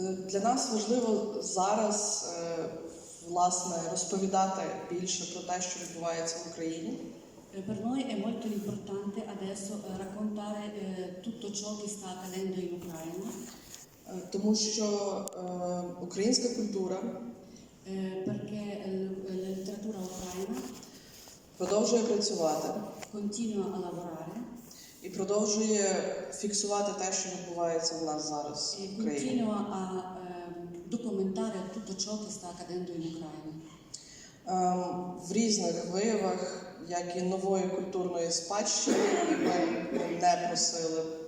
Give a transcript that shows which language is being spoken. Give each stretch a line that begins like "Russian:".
Ukrainian: Для нас важливо зараз, власне, розповідати більше про те, що відбувається в Україні.
Italian: Per noi è molto importante adesso raccontare tutto ciò che sta accadendo in Ucraina.
Ukrainian: Тому що українська культура
Italian: Perché la letteratura ucraina
Ukrainian: продовжує працювати
Italian: continua a lavorare
Ukrainian: і продовжує фіксувати те, що відбувається в нас зараз
Italian: e
Ukrainian: в Україні.
Italian: continua a documentare tutto ciò che sta accadendo in Ucraina. В різних виявах, як і нової культурної спадщини, і ми не просили.